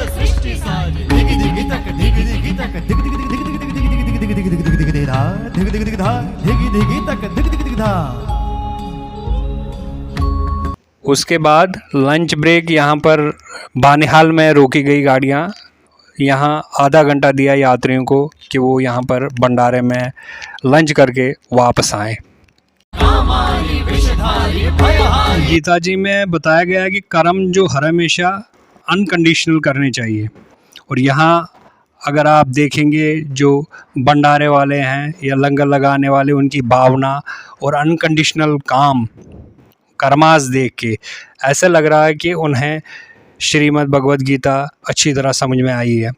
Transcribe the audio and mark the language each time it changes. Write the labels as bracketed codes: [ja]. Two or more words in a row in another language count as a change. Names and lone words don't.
[hi] सृष्टि साजे दिग दिग तक दिग दिग तक दिग दिग दिग दिग दिग दिग दिग दिग दिग दिग धा दिग दिग दिग धा दिग दिग तक दिग दिग दिग धा। उसके बाद लंच ब्रेक यहाँ पर बानिहाल में रोकी गई गाड़ियाँ। यहाँ आधा घंटा दिया यात्रियों को कि वो यहाँ पर भंडारे में लंच करके वापस आएँ। गीता जी में बताया गया है कि कर्म जो हर हमेशा अनकंडीशनल करने चाहिए और यहाँ अगर आप देखेंगे जो भंडारे वाले हैं या लंगर लगाने वाले, उनकी भावना और अनकंडीशनल काम कर्मास देख के ऐसा लग रहा है कि उन्हें श्रीमद् भगवद गीता अच्छी तरह समझ में आई है।